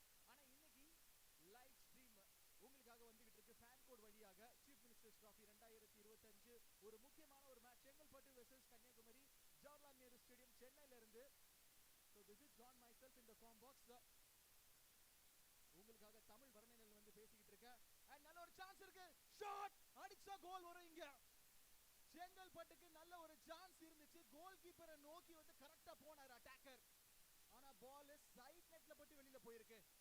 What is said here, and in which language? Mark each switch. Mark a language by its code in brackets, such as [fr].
[ta] ஆனா இன்னைக்கு live stream உங்களுக்காக வந்துகிட்டு இருக்கு ஃபேன் கோட் வழியாக. சீஃப் மினிஸ்டர்ஸ் ட்ராஃபி 2025 ஒரு முக்கியமான ஒரு match Chengalpattu versus Kanyakumari, Jawaharlal Nehru stadium சென்னையில இருந்து. [en] So this is John myself in the com box. [ta] உங்களுக்காக தமிழ் வர்ணனையில் வந்து பேசிக்கிட்டு இருக்கேன். அண்ட் நல்ல ஒரு சான்ஸ் இருக்கு, ஷாட் அடிச்சா கோல் வரும். இங்க செங்கல்பட்டுக்கு நல்ல ஒரு சான்ஸ் இருந்துச்சு. கோல் கீப்பரை நோக்கி வந்து கரெக்டா போனார் அட்டாக்கர். ஆனா பால் சைட் நெட்ல கஷ்டப்பட்டு வெளியில போயிருக்கு.